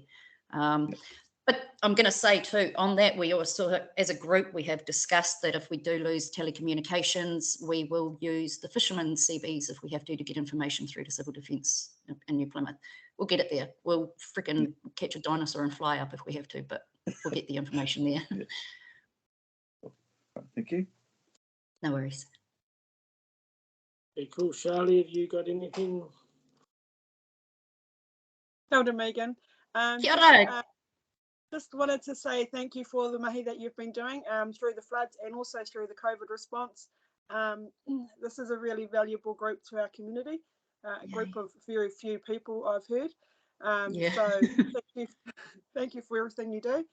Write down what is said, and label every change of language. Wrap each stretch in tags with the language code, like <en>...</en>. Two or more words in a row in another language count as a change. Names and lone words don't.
<en>But I'm going to say too, on that, we also, as a group, we have discussed that if we do lose telecommunications, we will use the fishermen's CBs if we have to get information through to Civil Defence in New Plymouth. We'll get it there. We'll freaking catch a dinosaur and fly up if we have to, but we'll get the information there. Yeah. Thank you. No worries. Okay, cool. Sharlee, have you got anything?</en> <mi>Kia ora, Megan. Kia ora.</mi> <en>Just wanted to say thank you for the mahi that you've been doing through the floods and also through the COVID response. This is a really valuable group to our community, a group of very few people I've heard. So thank you for everything you do.</en>